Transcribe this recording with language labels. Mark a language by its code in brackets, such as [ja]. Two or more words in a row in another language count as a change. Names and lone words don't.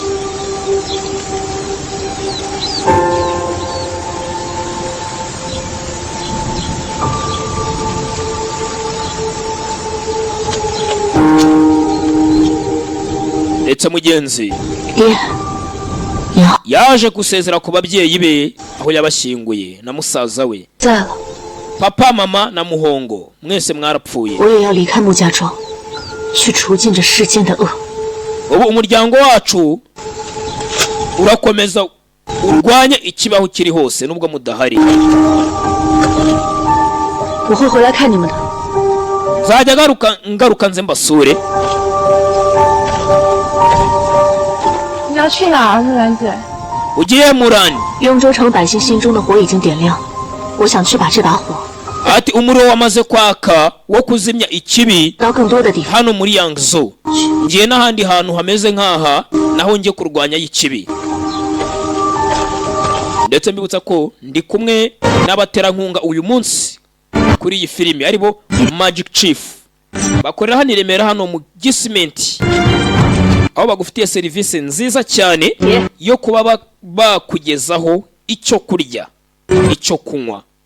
[rw] ndetse mugenzi [zh] 爹，你好， [rw] yaje gusezera ku babyeyi be aho yabashyinguye na musaza we. [zh] 在了， [rw] papa mama na muhongo mwese mwarapfuye. [zh] 我也要离开穆家庄，去除尽这世间的恶。 [rw] ubu umuryango wacu urakomeza urwanya ikibaho kiri hose nubwo mudahari. [zh] 我会回来看你们的。 [rw] zajya ngaruka nze mbasure. [zh] 你要去哪儿，木兰姐？ [rw] ugiye Murani? [zh] 雍州城百姓心中的火已经点亮，我想去把这把火 [rw] ati umuriro wamaze kwaka wo kuzimya ikibi [zh] 到更多的地方。 [rw] hano muri Yangzu. ngiye n'ahandi hantu hameze nk'aha naho njye kurwanya ikibi. ndetse mbibutsa ko ndi kumwe n'abaterankunga uyu munsi kuri iyi filimi, aribo Magic Chief. bakorera hano i Remera, hano mu Gisimenti, aho bagufitiye serivisi nziza cyane yo kuba bakugezaho icyo kurya, icyo kunywa.